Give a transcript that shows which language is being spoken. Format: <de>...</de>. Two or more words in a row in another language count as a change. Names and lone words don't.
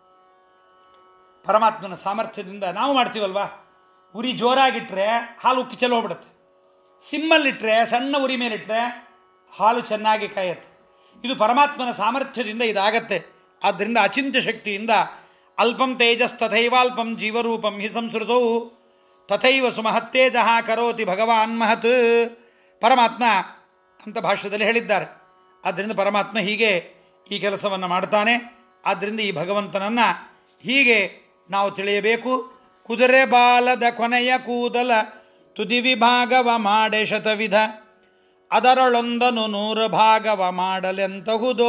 <kn>ಪರಮಾತ್ಮನ ಸಾಮರ್ಥ್ಯದಿಂದ ನಾವು ಮಾಡ್ತೀವಲ್ವಾ. ಉರಿ ಜೋರಾಗಿಟ್ಟರೆ ಹಾಲು ಉಕ್ಕಿ ಚೆಲ್ಲಿ ಹೋಗ್ಬಿಡುತ್ತೆ. ಸಿಮ್ಮಲ್ಲಿಟ್ಟರೆ, ಸಣ್ಣ ಉರಿ ಮೇಲಿಟ್ಟರೆ ಹಾಲು ಚೆನ್ನಾಗಿ ಕಾಯತ್ತೆ. ಇದು ಪರಮಾತ್ಮನ ಸಾಮರ್ಥ್ಯದಿಂದ ಇದಾಗತ್ತೆ. ಆದ್ದರಿಂದ ಅಚಿಂತ್ಯ ಶಕ್ತಿಯಿಂದ</kn> <sa>ಅಲ್ಪಂ ತೇಜಸ್ ತಥೈವಾಲ್ಪಂ ಜೀವರೂಪಂ ಹಿ ಸಂಸ್ಕೃತೌ ತಥೈವ ಸುಮಹತ್ತೇಜಃ ಕರೋತಿ ಭಗವಾನ್ ಮಹತ್.</sa> <kn>ಪರಮಾತ್ಮ ಅಂತ ಭಾಷ್ಯದಲ್ಲಿ ಹೇಳಿದ್ದಾರೆ. ಆದ್ದರಿಂದ ಪರಮಾತ್ಮ ಹೀಗೆ ಈ ಕೆಲಸವನ್ನು ಮಾಡ್ತಾನೆ. ಆದ್ದರಿಂದ ಈ ಭಗವಂತನನ್ನು ಹೀಗೆ ನಾವು ತಿಳಿಯಬೇಕು. ಕುದುರೆ ಬಾಲದ ಕೊನೆಯ ಕೂದಲ ತುದಿ ವಿಭಾಗವ ಮಾಡೆ ಶತವಿಧ, ಅದರಳೊಂದನು 100 ಭಾಗವ ಮಾಡಲೆಂತಹುದೋ.</kn>